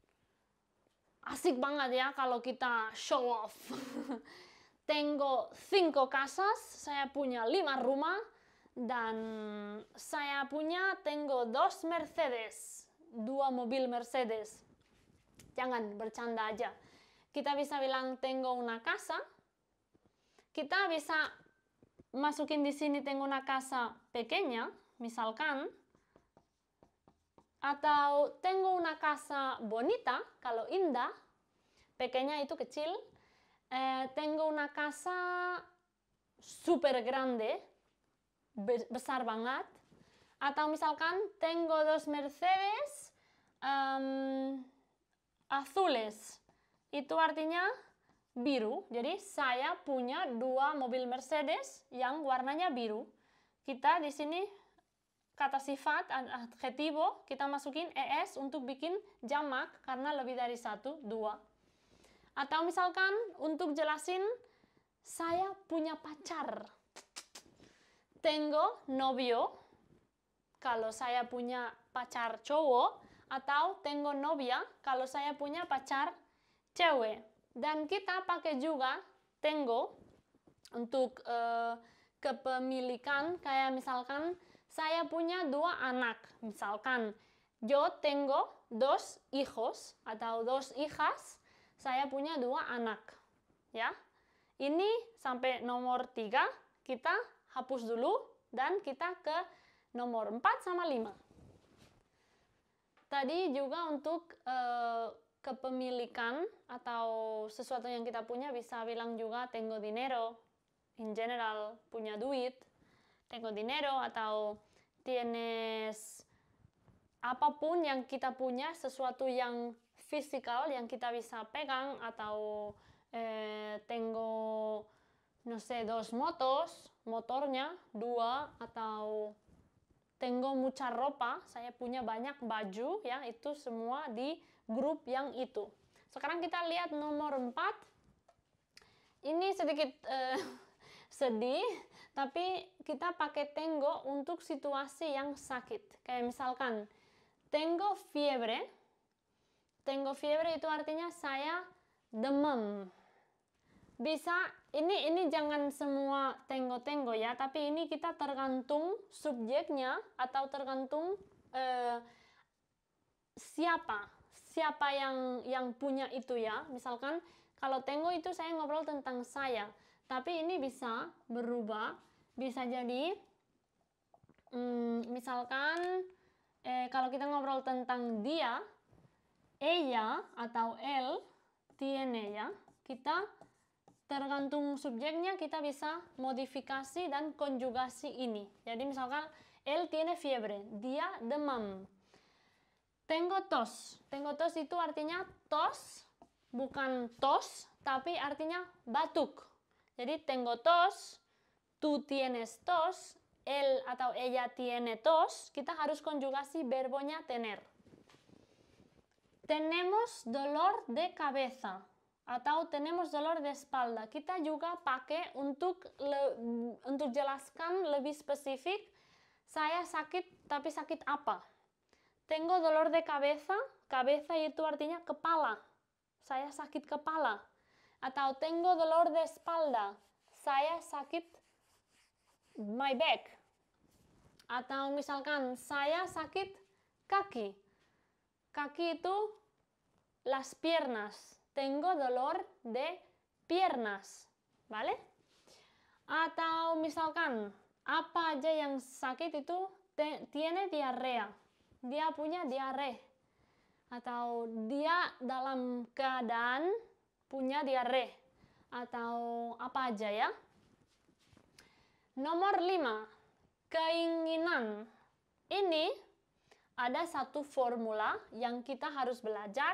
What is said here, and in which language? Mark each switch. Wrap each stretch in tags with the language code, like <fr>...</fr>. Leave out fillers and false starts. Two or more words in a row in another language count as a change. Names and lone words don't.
<id>Asik banget ya kalau kita show off.</id> <es>Tengo 5 casas,</es> <id>saya punya 5 rumah, dan saya punya tengo 2 Mercedes, 2 mobil Mercedes. Jangan bercanda aja. Kita bisa bilang</id> <es>tengo una casa.</es> <id>Kita bisa masukin di sini</id> <es>tengo una casa pequeña,</es> <id>misalkan. Atau</id> <es>tengo una casa bonita,</es> <id>kalau indah. Pequeña itu kecil.</id> <es>Tengo una casa super grande,</es> <id>besar banget. Atau misalkan</id> <es>tengo 2 Mercedes azules.</es> <id>Itu artinya biru. Jadi saya punya 2 mobil Mercedes yang warnanya biru. Kita di sini kata sifat, adjetivo, kita masukin es untuk bikin jamak karena lebih dari 1, 2. Atau misalkan untuk jelasin saya punya pacar.</id> <es>Tengo novio,</es> <id>kalau saya punya pacar cowok, atau</id> <es>tengo novia,</es> <id>kalau saya punya pacar cewek. Dan kita pakai juga tengo untuk kepemilikan, kayak misalkan saya punya 2 anak. Misalkan,</id> <es>yo tengo 2 hijos atau 2 hijas.</es> <id>Saya punya 2 anak. Ya. Ini sampai nomor 3 kita hapus dulu dan kita ke nomor 4 sama 5. Tadi juga untuk kepemilikan atau sesuatu yang kita punya bisa bilang juga</id> <es>tengo dinero.</es> <en>In general,</en> <id>punya duit.</id> <es>Tengo dinero</es> <id>atau tienes apapun yang kita punya, sesuatu yang fisikal yang kita bisa pegang, atau</id> <es>tengo no sé 2 motos,</es> <id>motornya 2, atau</id> <es>tengo mucha ropa,</es> <id>saya punya banyak baju, ya, itu semua di grup yang itu. Sekarang kita lihat nomor 4. Ini sedikit sedih, tapi kita pakai tengo untuk situasi yang sakit. Kayak misalkan,</id> <es>tengo fiebre. Tengo fiebre</es> <id>itu artinya saya demam. bisa ini jangan semua tengo ya, tapi ini kita tergantung subjeknya atau tergantung siapa yang punya itu ya. Misalkan kalau tengo itu saya ngobrol tentang saya, tapi ini bisa berubah, bisa jadi misalkan kalau kita ngobrol tentang dia, ella atau</id> <es>él tiene</es> <id>ya, kita tergantung subjeknya kita bisa modifikasi dan konjugasi ini. Jadi misalkan</id> <es>él tiene fiebre,</es> <id>dia demam.</id> <es>Tengo tos</es> <id>itu artinya tos, bukan tos, tapi artinya batuk.</id> <es>Jadi tengo tos, tú tienes tos, él atau ella tiene tos,</es> <id>kita harus konjugasi verbonya tener.</id> <es>Tenemos dolor de cabeza atau tenemos dolor de espalda.</es> <id>Kita juga pakai untuk jelaskan lebih spesifik, saya sakit, tapi sakit apa?</id> <es>Tengo dolor de cabeza,</es> <id>cabeza itu artinya kepala. Saya sakit kepala. Atau</id> <es>tengo dolor de espalda,</es> <id>saya sakit</id> <en>my back.</en> <id>Atau misalkan saya sakit kaki. Kaki itu</id> <es>las piernas. Tengo dolor de piernas. ¿Vale?</es> <id>Atau misalkan apa aja yang sakit itu</id> <es>tiene diarrea.</es> <id>Dia punya diare. Atau dia dalam keadaan punya diare. Atau apa aja ya. Nomor 5. Keinginan. Ini ada satu formula yang kita harus belajar.</id>